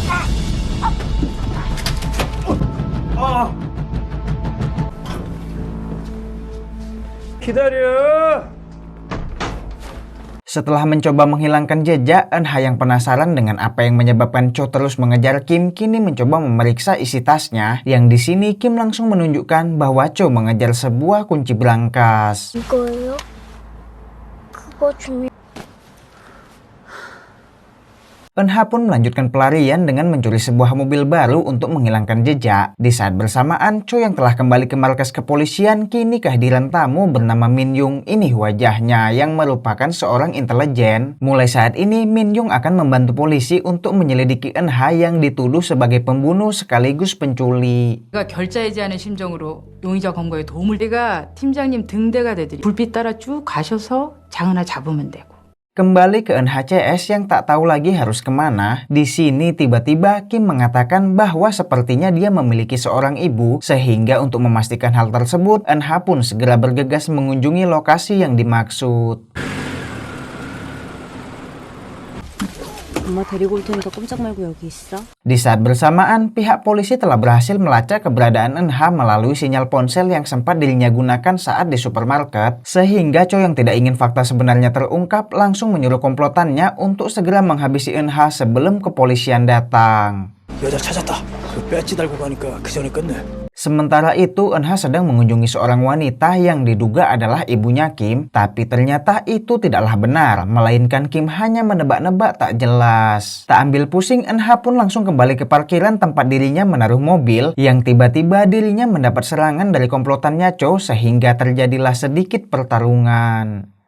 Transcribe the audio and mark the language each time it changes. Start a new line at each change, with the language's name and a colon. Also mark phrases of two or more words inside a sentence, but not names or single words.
Korean: 기다려.
Indonesian: Setelah mencoba menghilangkan jejak, Eunha yang penasaran dengan apa yang menyebabkan Cho terus mengejar Kim kini mencoba memeriksa isi tasnya, yang di sini Kim langsung menunjukkan bahwa Cho mengejar sebuah kunci brankas.
Korean: 이거예요? 그거 중요.
Indonesian: Eunha pun melanjutkan pelarian dengan mencuri sebuah mobil baru untuk menghilangkan jejak. Di saat bersamaan, Cho yang telah kembali ke markas kepolisian kini kehadiran tamu bernama Min Young. Ini wajahnya yang merupakan seorang intelijen. Mulai saat ini, Min Young akan membantu polisi untuk menyelidiki Eunha yang dituduh sebagai pembunuh sekaligus penculik.
Korean: 제가 결자해지하는 심정으로 용의자 검거에 도움을 내가 팀장님 등대가 되드리 불빛 따라 쭉 가셔서 장은아 잡으면 되고.
Indonesian: Kembali ke Eunha CS yang tak tahu lagi harus kemana. Di sini tiba-tiba Kim mengatakan bahwa sepertinya dia memiliki seorang ibu, sehingga untuk memastikan hal tersebut, Eunha pun segera bergegas mengunjungi lokasi yang dimaksud.
Korean: 엄마 데리고 올 테니까 꼼짝 말고 여기 있어.
Indonesian: Di saat bersamaan, pihak polisi telah berhasil melacak keberadaan Eunha melalui sinyal ponsel yang sempat dirinya gunakan saat di supermarket, sehingga Cho yang tidak ingin fakta sebenarnya terungkap langsung menyuruh komplotannya untuk segera menghabisi Eunha sebelum kepolisian datang.
Korean: 여자 찾았다. 그 배지 달고 가니까 그 전에 끝내.
Indonesian: Sementara itu, Eunha sedang mengunjungi seorang wanita yang diduga adalah ibunya Kim, tapi ternyata itu tidaklah benar, melainkan Kim hanya menebak-nebak tak jelas. Tak ambil pusing, Eunha pun langsung kembali ke parkiran tempat dirinya menaruh mobil, yang tiba-tiba dirinya mendapat serangan dari komplotannya Cho, sehingga terjadilah sedikit pertarungan.